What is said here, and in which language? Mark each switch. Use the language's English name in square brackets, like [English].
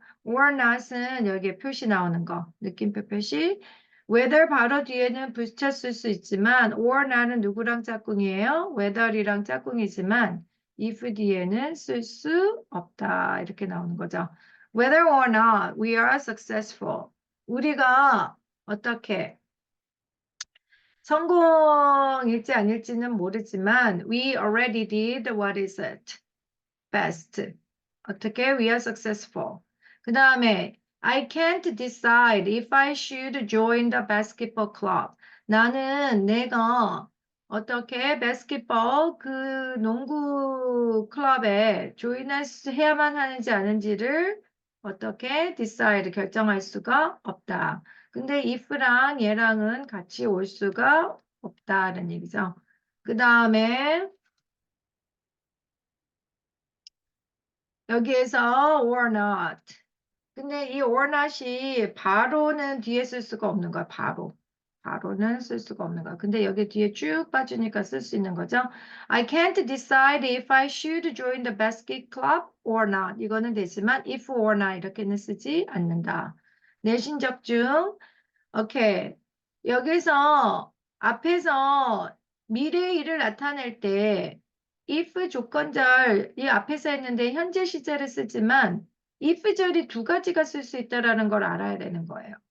[Korean] or not은 여기에 표시 나오는 거 느낌표 표시 whether 바로 뒤에는 붙였을 수 있지만 or not은 누구랑 짝꿍이에요? whether이랑 짝꿍이지만 if 뒤에는 쓸 수 없다 이렇게 나오는 거죠. [English] whether or not we are successful [Korean] 우리가 어떻게? 성공일지 아닐지는 모르지만 [English] we already did what is it? best. 어떻게? We are successful. 그 다음에 I can't decide if I should join the basketball club. [Korean] 나는 내가 어떻게 basketball 그 농구 클럽에 해야만 하는지 아닌지를 어떻게 decide 결정할 수가 없다. 근데 if랑 얘랑은 같이 올 수가 없다는 얘기죠. 그 다음에 여기에서 or not. 근데 이 or not이 바로는 뒤에 쓸 수가 없는 거야, 바로. 바로는 쓸 수가 없는 거야. 근데 여기 뒤에 쭉 빠지니까 쓸 수 있는 거죠. [English] I can't decide if I should join the basket club or not. [Korean] 이거는 되지만 if or not 이렇게는 쓰지 않는다. 내신적 중 오케이. 여기서 앞에서 미래 일을 나타낼 때 if 조건절 이 앞에서 했는데 현재 시제를 쓰지만 if절이 두 가지가 쓸 수 있다라는 걸 알아야 되는 거예요.